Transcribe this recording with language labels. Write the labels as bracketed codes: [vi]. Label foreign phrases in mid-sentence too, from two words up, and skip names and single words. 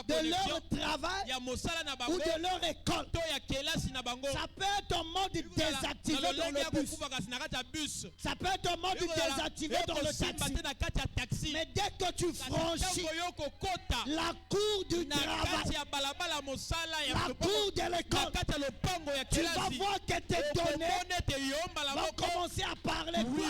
[fr] de connexion leur travail [ln] ya mosala na [fr] ou [ln] bango [fr] de leur école. [ln] to ya kelasi na bango. [fr] Ça peut être en mode désactivé dans le bus. Ça peut être en mode désactivé dans le taxi. Mais dès que tu franchis la cour du travail, la cour de l'école, tu vas voir que tes données vont commencer à parler.